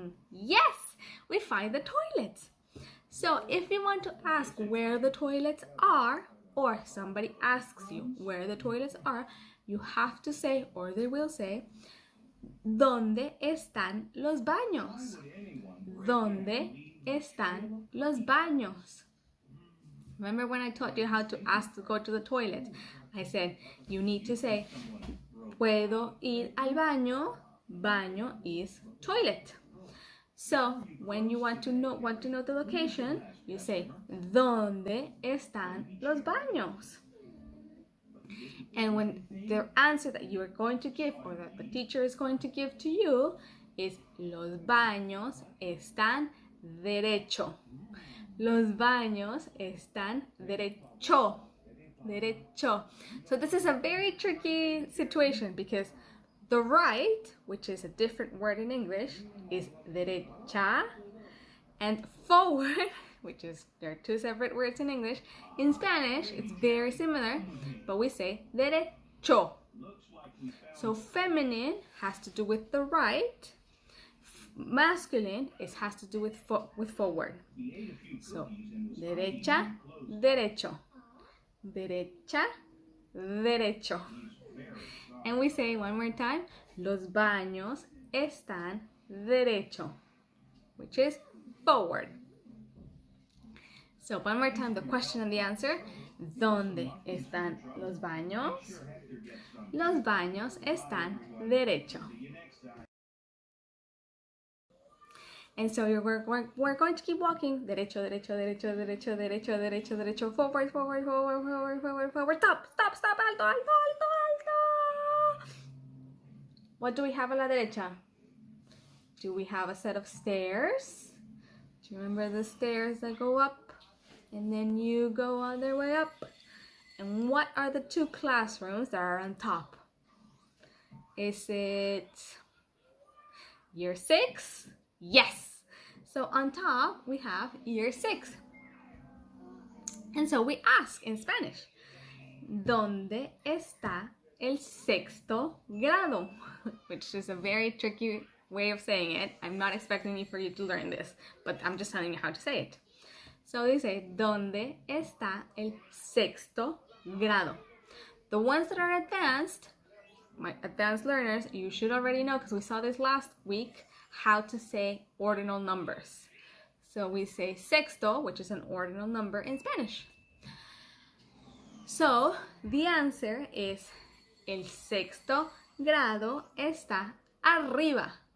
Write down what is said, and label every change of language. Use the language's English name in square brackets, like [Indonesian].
[English] Yes, we find the toilets. So if you want to ask where the toilets are, or somebody asks you where the toilets are, you have to say, or they will say, [Spanish] ¿Dónde están los baños? ¿Dónde están los baños? [English] Remember when I taught you how to ask to go to the toilet? I said, you need to say, [Spanish] ¿Puedo ir al baño? [English] Baño is toilet. So when you want to know the location, you say, [Spanish] ¿Dónde están los baños? [English] And when the answer that you are going to give, or that the teacher is going to give to you, is [Spanish] los baños están derecho. Los baños están derecho. Derecho. [English] So this is a very tricky situation because the right, which is a different word in English, is derecha, and forward, which is, there are two separate words in English. In Spanish, it's very similar, but we say derecho. So feminine has to do with the right. Masculine has to do with forward. [Spanish] So derecha, derecho. Derecha, derecho. [English] And we say one more time, [Spanish] los baños están derecho, [English] which is forward. So one more time, the question and the answer. [Spanish] ¿Dónde están los baños? Los baños están derecho. [English] And so we're going to keep walking. [Spanish] Derecho, derecho, derecho, derecho, derecho, derecho, derecho. [English] Forward, forward, forward, forward, forward, forward. Stop, stop, stop. [Spanish] Alto, alto, alto, alto. [English] What do we have [Spanish] a la derecha? [English] Do we have a set of stairs? Do you remember the stairs that go up? And then you go all the way up. And what are the two classrooms that are on top? Is it year 6? Yes. So on top we have year 6. And so we ask in Spanish, [Spanish] ¿Dónde está el sexto grado? [English] Which is a very tricky way of saying it. I'm not expecting for you to learn this, but I'm just telling you how to say it. So they say, [Spanish] ¿Dónde está el sexto grado? [English] The ones that are advanced, my advanced learners, you should already know, because we saw this last week, how to say ordinal numbers. So we say sexto, which is an ordinal number in Spanish. So the answer is, [Spanish] el sexto grado está arriba.